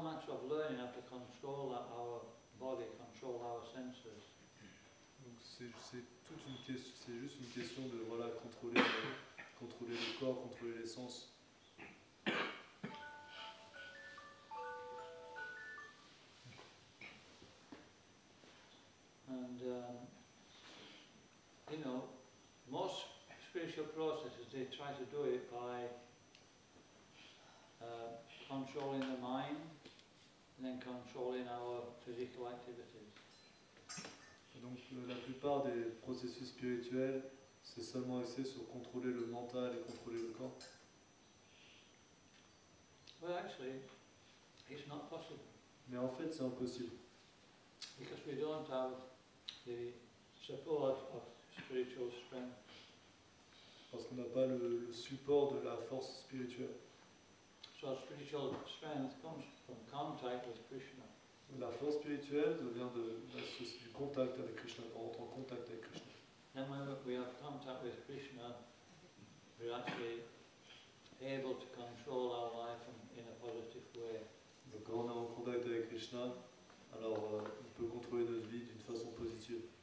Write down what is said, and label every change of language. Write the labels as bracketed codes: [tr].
[en] of learning how to control our body, control our senses. [fr] Donc c'est toute une question, c'est juste une question de voilà contrôler le corps, contrôler les sens. [en] And you know, most spiritual processes, they try to do it by controlling the mind and then controlling our physical activities. [fr] Et donc la plupart des processus spirituels, c'est seulement axé sur contrôler le mental et contrôler le corps. [en] Well, actually, it's not possible [fr] Mais en fait, c'est impossible. [en] because we don't have the support of spiritual strength. [fr] Parce qu'on n'a pas le support de la force spirituelle. [en] So spiritual strength comes from contact with Krishna. [fr] La force spirituelle vient du contact avec Krishna, quand on rentre en contact avec Krishna. [en] Then when we have contact with Krishna, we're actually able to control our life in a positive way. [fr] Donc quand on est en contact avec Krishna, alors on peut contrôler notre vie d'une façon positive.